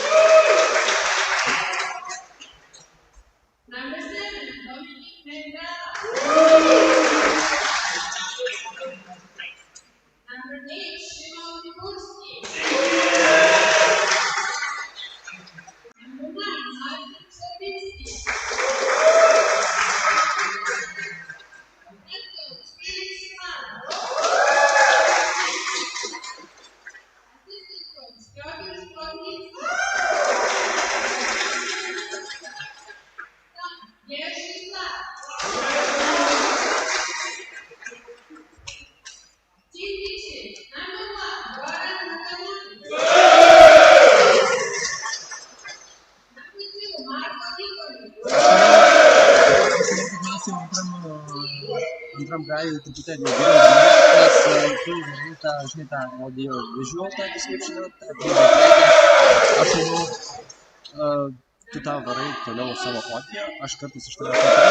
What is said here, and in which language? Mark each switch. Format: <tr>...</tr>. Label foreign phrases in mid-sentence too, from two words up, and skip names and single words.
<en>Number 7, Dominik Mendrala. Number 8, Szymon Tyburski. Number 9, Martin Saltinis. Head coach, Felix Mann. Assistant coach, Piotr Spodnicki. Jerzy Flach. Team Niksic, number 1, Goran Mukanami. Number 2, Marko Nikolic.</en> <lt>Antram gaju truputėlį geriau, nes tu žinai tą</lt> <en>audio visual</en> <lt>tą description, aš manau, tu tą varai toliau savo audio, aš kartais iš tavęs</lt>